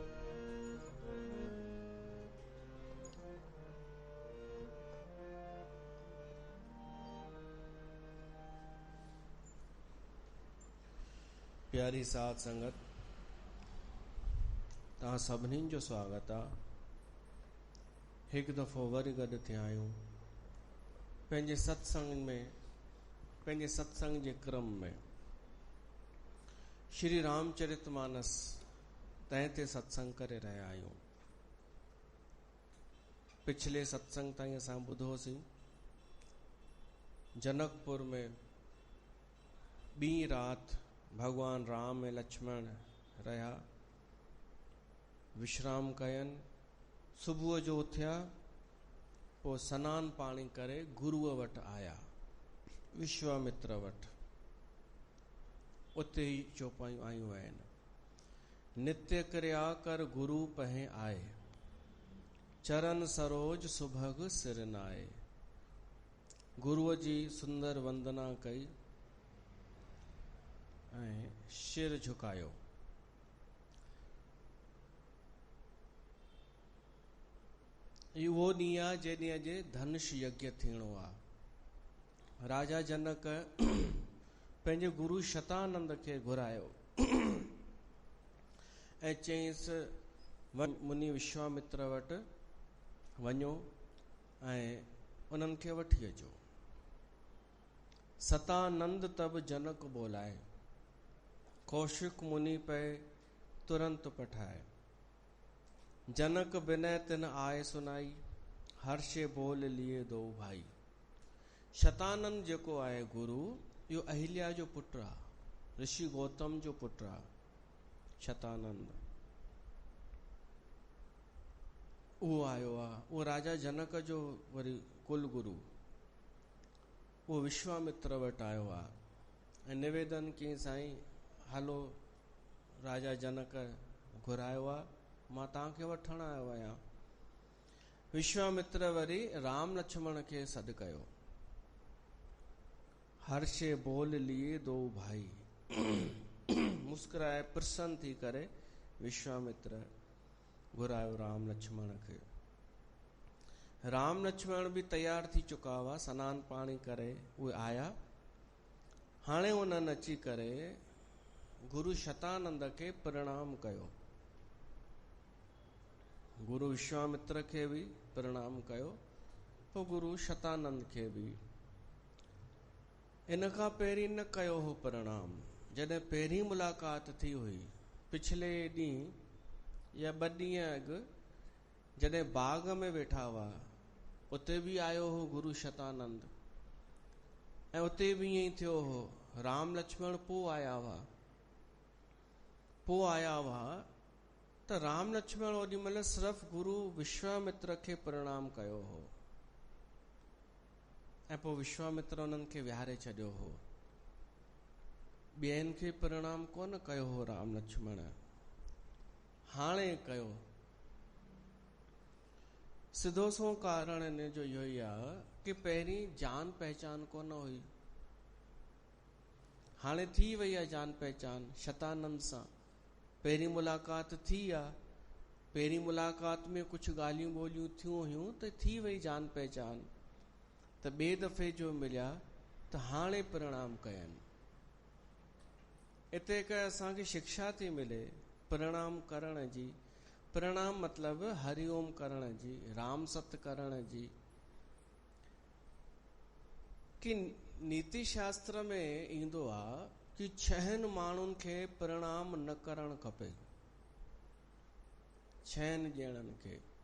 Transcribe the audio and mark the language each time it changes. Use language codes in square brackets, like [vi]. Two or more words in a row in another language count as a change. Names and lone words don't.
[sd] प्यारी साध संगत, तव्हां सभिनीनि जो स्वागत आहे। हिकु दफ़ो वरी गॾु थिया आहियूं पंहिंजे सत्संग जे क्रम में। श्री रामचरितमानस तंहिं ते सत्संग करे रहिया आहियूं। पिछले सत्संग ताईं असां ॿुधोसीं जनकपुर में ॿी राति भगवान राम ऐं लक्ष्मण रहिया, विश्राम कयनि। सुबुह जो उथिया, पोइ सनानु पाणी करे गुरुअ वटि आया, विश्वामित्र वटि। उते ई चौपायूं आयूं आहिनि। [awa] नित्य क्रिया कर गुरु पहें आए, चरण सरोज सुभग सिर नाए। [sd] गुरुअ जी सुंदर वंदना कई ऐं सिर झुकायो। इहो उहो ॾींहुं आहे जंहिं ॾींहं जे धनुष यज्ञ थियणो आहे। राजा जनक पंहिंजे गुरु शतानंद खे घुरायो ऐं चयईंसि मुनि विश्वामित्र वटि वञो ऐं उन्हनि खे वठी अचो। [awa] सतानंद तब जनक बोलाए, कौशिक मुनि पे तुरंत पठाए। जनक विनय तिन आए सुनाई, हर्षे बोल लिए दो भाई। [sd] शतानंद जेको आहे गुरु, इहो अहिल्या जो पुटु आहे। ऋषि गौतम जो पुट आहे शतानंद, उहो आयो आहे। उहो राजा जनक जो वरी कुल गुरु, उहो विश्वामित्र वटि आयो आहे ऐं निवेदन कयईं साईं हलो राजा जनक घुरायो आहे, मां तव्हांखे वठण आयो आहियां। विश्वामित्र वरी राम लक्ष्मण खे सॾु कयो। [awa] हर्षे बोल लिए दो भाई, [sd] मुस्कुराए प्रसन्न थी करे विश्वामित्र घुरायो राम लक्ष्मण खे। राम लक्ष्मण भी तैयार थी चुका हुआ, सनान पाणी करे उहे आया। हाणे उन्हनि अची करे गुरु शतानंद खे प्रणाम कयो। गुरु विश्वामित्र खे भी प्रणाम कयो, पोइ गुरु शतानंद खे भी। इन खां पहिरीं न कयो हो प्रणाम। जॾहिं पहिरीं मुलाक़ात थी हुई पिछले ॾींहुं या 2 ॾींहं अॻु, जॾहिं बाग में वेठा हुआ, उते भी आयो हो गुरु शतानंद ऐं उते भी ईअं ई थियो हो। राम लक्ष्मण पोइ आया हुआ त राम लक्ष्मण ओॾी महिल सिर्फ़ु गुरु विश्वामित्र खे प्रणाम कयो हो ऐं पोइ विश्वामित्र उन्हनि खे विहारे छॾियो हो। ॿियनि खे प्रणाम कोन कयो हो राम लक्ष्मण, हाणे कयो। सिधो सो कारण इन जो इहो ई आहे कि पहिरीं जान पहचान कोन हुई, हाणे थी वई आहे जान पहचान शतानंद सां। पहिरीं मुलाक़ात थी आहे, पहिरीं मुलाक़ात में कुझु ॻाल्हियूं ॿोलियूं थियूं हुयूं त थी वई जान पहचान, त ॿिए दफ़े जो मिलिया त हाणे प्रणाम कयनि। इते हिकु असांखे शिक्षा थी मिले प्रणाम करण जी। प्रणाम मतलब हरिओम करण जी, राम सत करण जी। कि नीति शास्त्र में ईंदो आहे कि 6 माण्हुनि खे प्रणाम न करणु खपे, 6 ॼणनि खे।